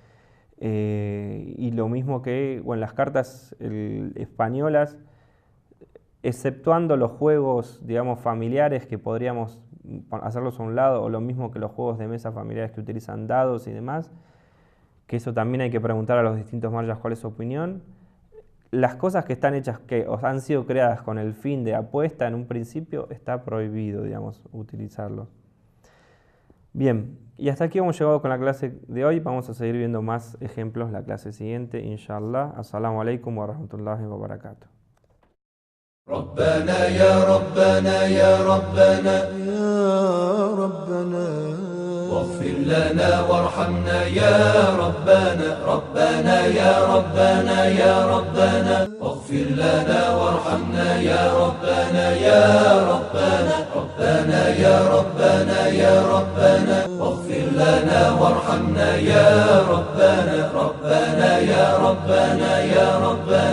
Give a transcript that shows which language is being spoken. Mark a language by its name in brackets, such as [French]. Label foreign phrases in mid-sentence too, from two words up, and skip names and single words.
[Spanish] Y lo mismo que, bueno, las cartas españolas, exceptuando los juegos, digamos, familiares, que podríamos hacerlos a un lado, o lo mismo que los juegos de mesa familiares que utilizan dados y demás, que eso también hay que preguntar a los distintos marjas cuál es su opinión. Las cosas que están hechas, que han sido creadas con el fin de apuesta en un principio, está prohibido, digamos, utilizarlos. Bien, y hasta aquí hemos llegado con la clase de hoy. Vamos a seguir viendo más ejemplos la clase siguiente, inshallah. [Arabic] السلام عليكم و رحمة الله و بركاته. ربنا يا ربنا يا ربنا يا ربنا واغفر لنا وارحمنا يا ربنا ربنا يا ربنا يا ربنا واغفر لنا وارحمنا يا ربنا يا ربنا ربنا يا ربنا يا ربنا واغفر لنا وارحمنا يا ربنا ربنا يا ربنا يا ربنا